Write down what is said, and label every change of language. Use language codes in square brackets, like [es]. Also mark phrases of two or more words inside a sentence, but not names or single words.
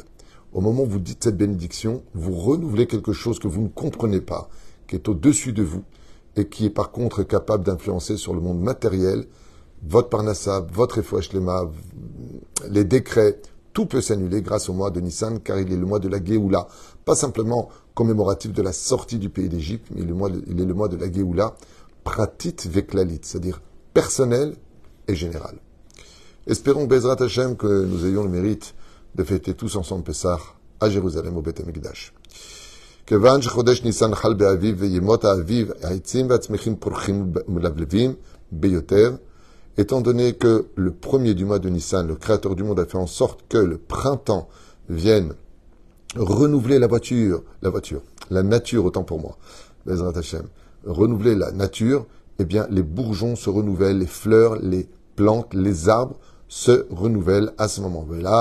[fr] Au moment où vous dites cette bénédiction, vous renouvelez quelque chose que vous ne comprenez pas, qui est au-dessus de vous, et qui est par contre capable d'influencer sur le monde matériel, votre parnassa, votre [he] רפואה שלמה, [fr] les décrets, tout peut s'annuler grâce au mois de Nissan, car il est le mois de la Géoula, pas simplement commémoratif de la sortie du pays d'Égypte, mais il est le mois de la Géoula, [he] פרטית וכללית, [fr] c'est-à-dire personnel et général. Espérons, [he] בעזרת השם, [fr] que nous ayons le mérite de fêter tous ensemble Pessah à Jérusalem, au [he] בית המקדש. כיוון שחודש ניסן חל באביב וימות האביב, העצים והצמחים פורחים ומלבלבים ביותר, [fr] étant donné que le premier du mois de Nissan, le créateur du monde, a fait en sorte que le printemps vienne renouveler la nature autant pour moi, [he] בעזרת השם, [fr] renouveler la nature, eh bien les bourgeons se renouvellent, les fleurs, les plantes, les arbres se renouvellent à ce moment.